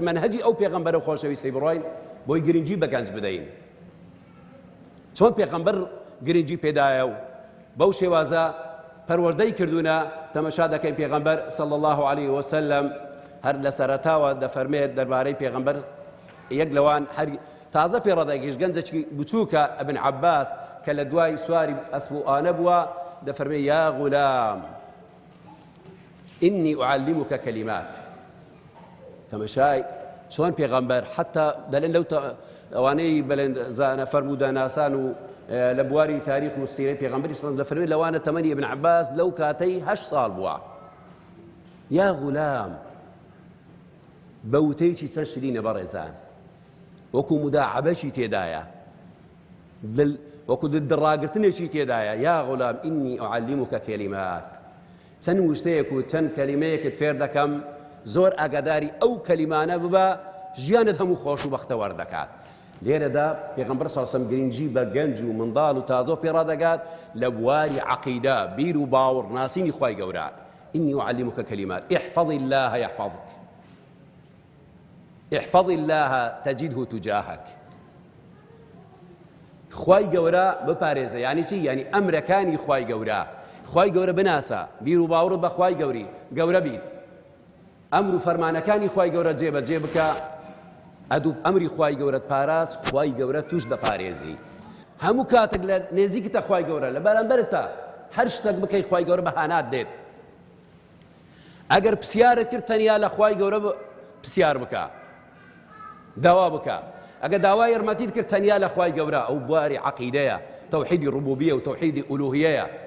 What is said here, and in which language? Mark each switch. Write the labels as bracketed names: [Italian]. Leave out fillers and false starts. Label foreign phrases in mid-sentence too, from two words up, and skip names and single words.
[Central Kurdish] مەنهەجی ئەو پێغەمبەرە و خۆشەویستی بڕۆین بۆی گرنگی بە گەنج بدەین چۆن پێغەمبەر گرنگی پێدایە و بەو شێوازە پەروەردەی کردوونە تەمەشا دەکەین پێغەمبەر [Arabic] صلی الله عليه وسلم [Central Kurdish] هەر لە سەرەتاوە دەفەرمێت دەربارەی پێغەمبەر یەک لەوان هەر تازە پێڕەدەگەیشت گەنجێکی بچووکە ئەبن عەباس کە لە دوای سواری ئەسپ و ئانە بووە دەفەرمێ [Arabic] یا غولام إني أعلمك كلمات [Central Kurdish] تەمەشای چۆن پێغەمبەر حتا دەڵێن لەو ئەوانەی بەڵێن زانە فەرموودە ناسان و لە بواری تاریخ و سیرەی پێغەمبەری سڵ دەفەرمێت لەوانە تەمەنی ابن عەباس لەو کاتەی 8 ساڵ بووە [Arabic] یا غولام [Central Kurdish] بە وتەیەکی چەند شرینە بەڕێزان وەکو مداعەبەشی تێدایە وەکو دڵڕاگرتنێکی تێدایە [Arabic] یا غولام إني أعلمك كلمات [Central Kurdish] چەند وشتەیەک و چەند کەلیمەیەکت فێر دەکەم زۆر ئاگاداری ئەو کەلیمانە ببە ژیانت هەموو خۆش و بەختەوەر دەکات لێرەدا پێغەمبەر [Arabic] صلی الله علیه و سلم [Central Kurdish] گرنگی بە گەنج و منداڵ و تازۆ پێڕادەگات لە بواری عەقیدە بیر و باوەڕ ناسینی خوای گەورە [Arabic] إني أعلمك كلمات احفظ الله يحفظك احفظ الله تجده تجاهك [Central Kurdish] خوای گەورە بپارێزە یعنی چی یعنی ئەمرەکانی خوای گەورە خوای گەورە بناسە بیر و باوەڕت بە خوای گەورە بیت ئەمر و فەرمانەکانی خوای گەورە جێبەجێ بکە ئەدوو ئەمری خوای گەورەت پاراست خوای گەورە توش دەپارێزی هەموو کاتێک لە نێزیکتە خوای گەورە لە بەرامبەرتە هەر شتێک بکەی خوای گەورە بەهانات دێت ئەگەر پرسیارت کرد تەنیا لە خوای گەورە پرسیار بکە داوا بکە ئەگەر داوای یارمەتیت کرد تەنیا لە خوای گەورە ئەو بواری عەقیدەیە تەوحیدی ڕوبوبیە و تەوحیدی ئولوهیەیە